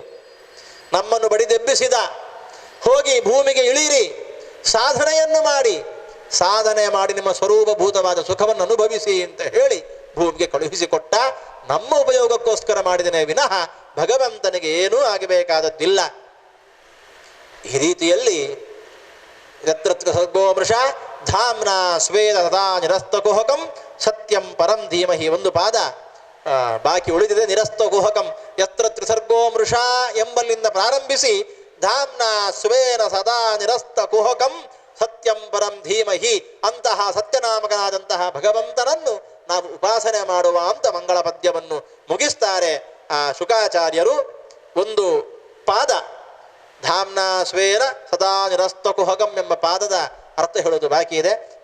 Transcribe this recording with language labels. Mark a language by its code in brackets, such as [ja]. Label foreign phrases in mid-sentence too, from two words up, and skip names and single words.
[kn] ನಮ್ಮನ್ನು ಬಡಿದೆಬ್ಬಿಸಿದ, ಹೋಗಿ ಭೂಮಿಗೆ ಇಳಿಯಿರಿ, ಸಾಧನೆಯನ್ನು ಮಾಡಿ, ಸಾಧನೆ ಮಾಡಿ ನಿಮ್ಮ ಸ್ವರೂಪಭೂತವಾದ ಸುಖವನ್ನು ಅನುಭವಿಸಿ ಅಂತ ಹೇಳಿ ಭೂಮಿಗೆ ಕಳುಹಿಸಿಕೊಟ್ಟ. ನಮ್ಮ ಉಪಯೋಗಕ್ಕೋಸ್ಕರ ಮಾಡಿದನೇ ವಿನಃ ಭಗವಂತನಿಗೆ ಏನೂ ಆಗಬೇಕಾದದ್ದಿಲ್ಲ. ಈ ರೀತಿಯಲ್ಲಿ [sa] ಯತ್ರ ಸರ್ಗೋ ಮೃಷ ಧಾಮ್ನ ಸ್ವೇದ ತಥಾ ನಿರಸ್ತಕುಹಕಂ ಸತ್ಯಂ ಪರಂ ಧೀಮಹಿ. [kn] ಒಂದು ಪಾದ ಬಾಕಿ ಉಳಿದಿದೆ. [sa] ನಿರಸ್ತಕುಹಕಂ ಯತ್ರ ತ್ರಿಸರ್ಗೋ ಮೃಷ [kn] ಎಂಬಲ್ಲಿಂದ ಪ್ರಾರಂಭಿಸಿ [sa] ಧಾಮ್ನ ಸ್ವೇನ ಸದಾ ನಿರಸ್ತಕುಹಕಂ ಸತ್ಯಂ ಪರಂ ಧೀಮಹಿ [kn] ಅಂತಹ ಸತ್ಯನಾಮಕನಾದಂತಹ ಭಗವಂತನನ್ನು ನಾವು ಉಪಾಸನೆ ಮಾಡುವ ಅಂತ ಮಂಗಳ ಪದ್ಯವನ್ನು ಮುಗಿಸ್ತಾರೆ ಆ ಶುಕಾಚಾರ್ಯರು. ಒಂದು ಪಾದ [sa] ಧಾಮ್ನ ಸ್ವೇನ ಸದಾ ನಿರಸ್ತಕುಹಕಂ [kn] ಎಂಬ ಪಾದದ ಅರ್ಥ ಹೇಳೋದು ಬಾಕಿ ಇದೆ.